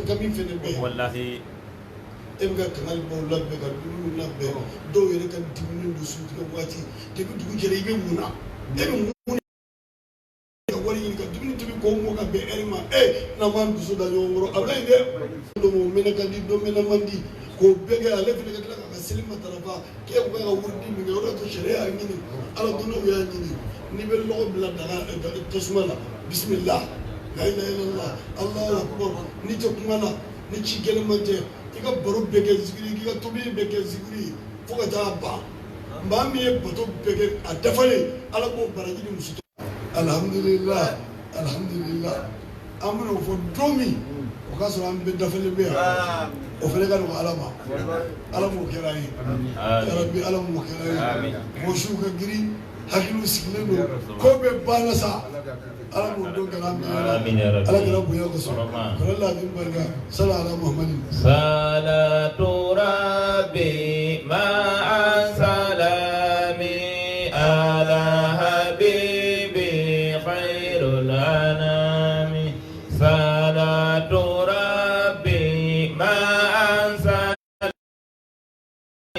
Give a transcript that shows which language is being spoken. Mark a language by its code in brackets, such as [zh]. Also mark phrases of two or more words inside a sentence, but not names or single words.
[bm] kami fɛnɛ bɛ e bɛ ka kangali baw labɛn ka dumuni labɛn dɔw yɛrɛ ka dumuni don sutigɛ waati depuis dugu jɛra i bɛ mun na e bɛ mun ka wari ɲini ka dumuni tobi k'o mɔ ka bɛn ɛri ma n'an m'an dusu da ɲɔgɔn kɔrɔ a ka ɲi dɛ dɔ mɔ mɛnɛ ka di dɔ mɛnɛ man di k'o bɛɛ kɛ ale fɛnɛ ka tila k'a ka seli matarafa k'e ko k'a ka wurudi min kɛ o de y'a to sariya y'a ɲini ala dɔnnaw y'a ɲini n'i bɛ lɔgɔ bila daga tasuma la bisimila [ar] لا إله إلا الله الله أكبر [bm] ni tɛ kuma na ni ci gɛlɛn man tɛ i ka baro bɛɛ kɛ zikiri k'i ka tobili bɛɛ kɛ zikiri fo ka taa ban maa min ye bato bɛɛ kɛ a dafalen ala k'o baraji ni muso [ar] الحمد لله الحمد لله [bm] an bɛna o fɔ don min o k'a sɔrɔ an bɛ dafalen bɛ yan o fana ka nɔgɔ ala ma ala m'o kɛra ye yarabi ala m'o kɛra ye mɔsiw ka girin hakiliw sigilen don ko bɛɛ banna sa ala m'o don kana an bɛ ala kɛra bonya kosɔn kɔrɔ laadin barika [ar] صلى على محمد صلاة ربي مع سلام على حبيبي خير الأنام صلاة